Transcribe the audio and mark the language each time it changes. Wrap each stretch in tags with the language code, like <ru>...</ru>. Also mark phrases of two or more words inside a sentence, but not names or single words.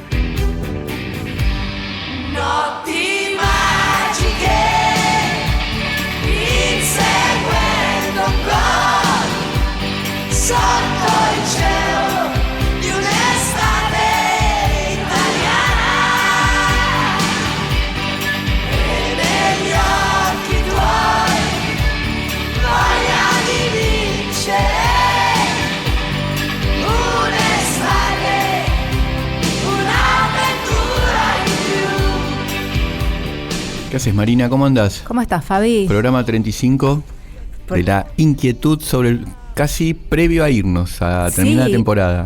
<it>Notti magiche, inseguendo un gol sotto il cielo di un'estate italiana, e negli occhi tuoi voglia di vincere.</it> <es>¿Qué haces, Marina? ¿Cómo andás? ¿Cómo estás, Fabi? Programa 35 de La Inquietud, sobre casi previo a irnos, a terminar la temporada.</es>